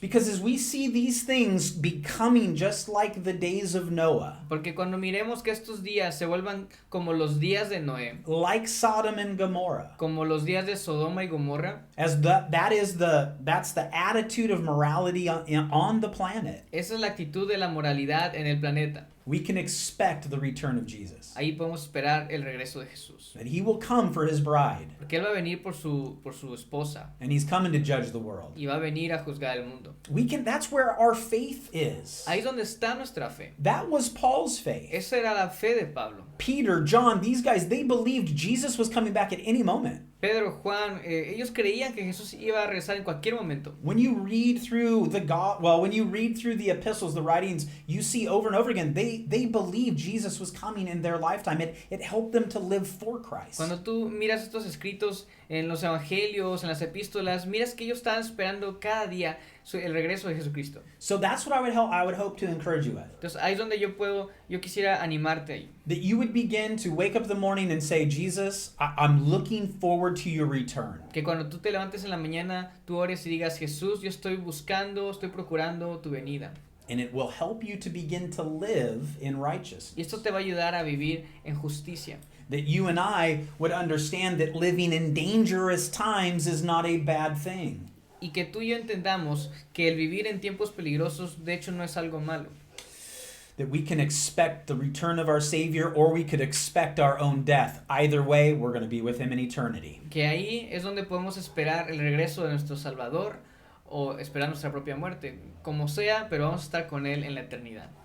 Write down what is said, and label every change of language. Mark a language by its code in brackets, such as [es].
[en] Because as we see these things becoming just like the days of Noah, [es] Porque cuando miremos que estos días se vuelvan como los días de Noé, [en] like Sodom and Gomorrah, [es] como los días de Sodoma y Gomorra, [en] as that's the attitude of morality on the planet, [es] esa es la actitud de la moralidad en el planeta. [en] we can expect the return of Jesus. [es] Ahí podemos esperar el regreso de Jesús. [en] That he will come for his bride, [es] Porque Él va a venir por su esposa [en] and he's coming to judge the world. [es] y va a venir a juzgar el mundo. [en] That's where our faith is. [es] Ahí es donde está nuestra fe. [en] That was Paul's faith. [es] Esa era la fe de Pablo. [en] Peter, John, these guys, they believed Jesus was coming back at any moment. [es] Pedro, Juan, ellos creían que Jesús iba a regresar en cualquier momento. [en] When you read through the epistles, the writings, you see over and over again, they believed Jesus was coming in their lifetime. It helped them to live for Christ. [es] Cuando tú miras estos escritos en los evangelios, en las epístolas, miras que ellos estaban esperando cada día el regreso de Jesucristo. [en] So that's what I would hope to encourage you with. [es] Entonces ahí es donde yo quisiera animarte ahí. [en] That you would begin to wake up in the morning and say, Jesus, I'm looking forward to your return. [es] Que cuando tú te levantes en la mañana, tú ores y digas, Jesús, yo estoy procurando tu venida. [en] And it will help you to begin to live in righteousness. [es] Y esto te va a ayudar a vivir en justicia. [en] That you and I would understand that living in dangerous times is not a bad thing. [es] Y que tú y yo entendamos que el vivir en tiempos peligrosos, de hecho, no es algo malo. [en] That we can expect the return of our Savior or we could expect our own death. Either way, we're going to be with him in eternity. [es] Que ahí es donde podemos esperar el regreso de nuestro Salvador o esperar nuestra propia muerte. Como sea, pero vamos a estar con él en la eternidad.